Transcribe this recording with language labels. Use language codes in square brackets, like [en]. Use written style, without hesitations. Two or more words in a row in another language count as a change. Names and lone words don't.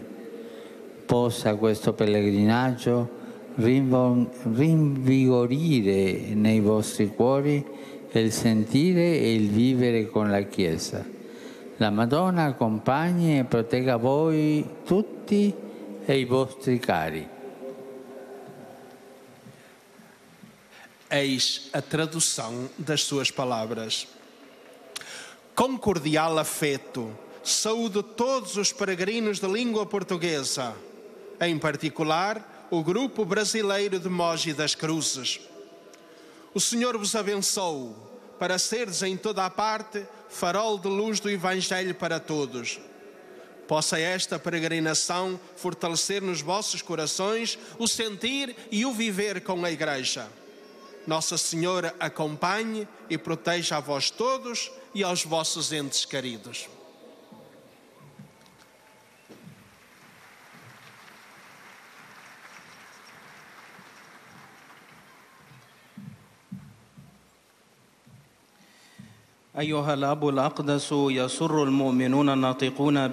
[it] Possa questo pellegrinaggio rinvigorire nei vostri cuori il sentire e il vivere con la Chiesa. La Madonna accompagni e protegga voi tutti e i vostri cari. [pt] Eis a tradução das suas palavras. Com cordial afeto, saúdo todos os peregrinos de língua portuguesa, em particular o grupo brasileiro de Mogi das Cruzes. O Senhor vos abençoe para seres em toda a parte farol de luz do Evangelho para todos. Possa esta peregrinação fortalecer nos vossos corações o sentir e o viver com a Igreja. Nossa Senhora acompanhe e proteja a vós todos e aos vossos entes queridos. [ar] أيها الأب الأقدس، يسر المؤمنون الناطقون